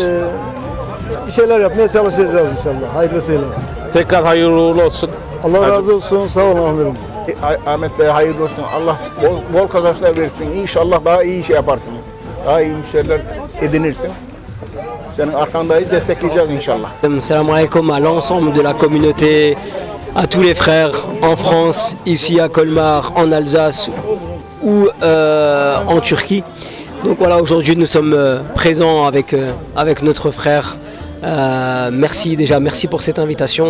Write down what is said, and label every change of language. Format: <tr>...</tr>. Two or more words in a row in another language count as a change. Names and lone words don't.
<tr>bir şeyler yapmaya çalışacağız inşallah hayırlısıyla. Tekrar hayırlı uğurlu olsun. Allah razı olsun. Sağ olun amirim. Ahmet Bey hayırlı olsun. Allah bol kazançlar versin. İnşallah daha iyi şey yaparsın. Daha iyi müşteriler edinirsin. Senin arkandayız, destekleyeceğiz inşallah.</tr> <ar>السلام عليكم</ar> <fr>à l'ensemble de la communauté, à tous les frères en France, ici à Colmar, en Alsace ou en Turquie. Donc voilà, aujourd'hui nous sommes présents avec notre frère. Merci déjà, merci pour cette invitation.</fr>